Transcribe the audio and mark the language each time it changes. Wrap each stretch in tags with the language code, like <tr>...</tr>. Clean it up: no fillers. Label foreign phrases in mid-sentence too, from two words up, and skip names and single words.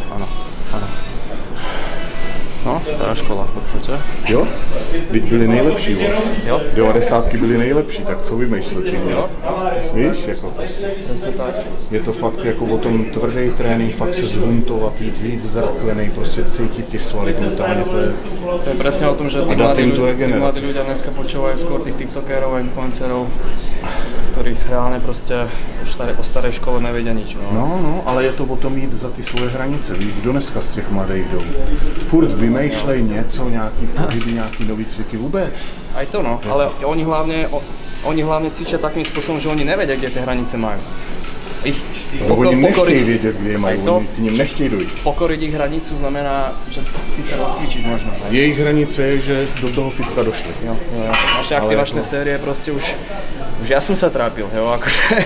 <sk>No, stará škola v podstate.</sk> <cs>Jo? Teď byli nejlepší, Jo. 90 byly nejlepší, tak co vymýšleli? Jo. Víš, jako prostě.</cs> <sk>Presne tak.</sk> <cs>Je to fakt jako o tom tvrdý trénink, fakt se zhuntovat, jít zrklený, prostě cítit ty svaly brutálně, to je...</cs> <sk>To je presne o tom, že tí mladí ľudia dneska počúvajú skôr tých tiktokerov a influencerov, ktorí reálne proste o starej škole nevedia nič. No,</sk> <cs>ale je to o tom jít za ty svoje hranice, víš, kdo dneska z těch mladých jdou? Furt vymýšlej něco, nějaký pohyby, nějaký nový cviky vůbec.</cs> <sk>Aj to no, ale oni hlavne cvičia takým spôsobom, že oni nevedia, kde tie hranice majú.</sk> <cs>Oni nechtějí vědět, kde je mají, oni k ním nechtějí dojít.</cs> <sk>Pokoriť ich hranicu znamená, že ty sa rozcvičíš možno.</sk> <cs>Ne? Jejich hranice je, že do toho fitka došli. Jo.</cs> <sk>Naše aktivačné série proste už ja som sa trápil, jo, akože.</sk>